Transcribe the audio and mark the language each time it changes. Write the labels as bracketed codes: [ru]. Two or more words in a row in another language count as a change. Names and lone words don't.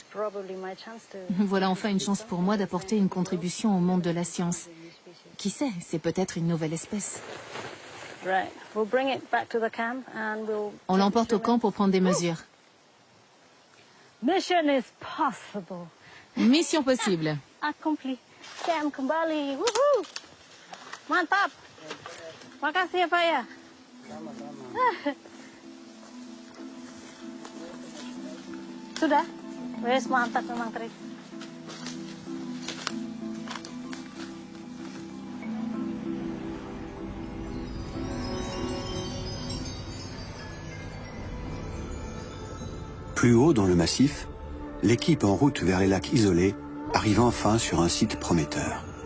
[fr] Voilà enfin une chance pour moi d'apporter une contribution au monde de la science. Qui sait, c'est peut-être une nouvelle espèce. On l'emporte au camp pour prendre des mesures. [en] Mission possible. [id] Accompli. Camp kembali. Woohoo! Mantap. Makasih ya Pak ya. Sudah? Wes mantap memang trik. [fr] Plus haut dans le massif, l'équipe en route vers les lacs isolés arrive enfin sur un site prometteur.